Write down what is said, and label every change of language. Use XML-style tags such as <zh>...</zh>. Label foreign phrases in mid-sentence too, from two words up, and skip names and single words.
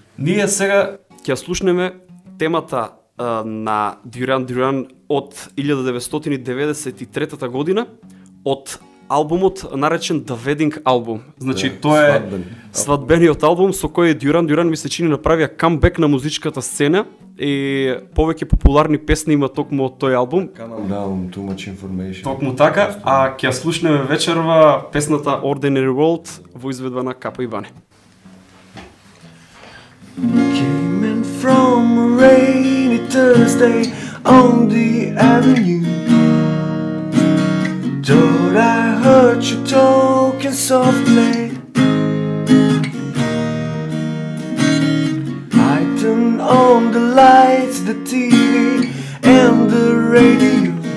<mk>Ние сега ќе слушнеме темата на Дюран Дюран од 1993 година од албумот наречен The Wedding Album. Значи тоа е свадбениот албум со кој Дюран Дюран ми се чини направија камбек на музичката сцена и повеќе популарни песни има токму од тој албум.</mk> <en>Calm down, too much information.</en> <mk>Токму така, а ќе слушнеме вечерва песната Ordinary World во изведба на Капа и Ване.</mk> <en>Came in from a rainy Thursday on the avenue. Thought I heard you talking softly. I turned on the lights, the TV and the radio.</en>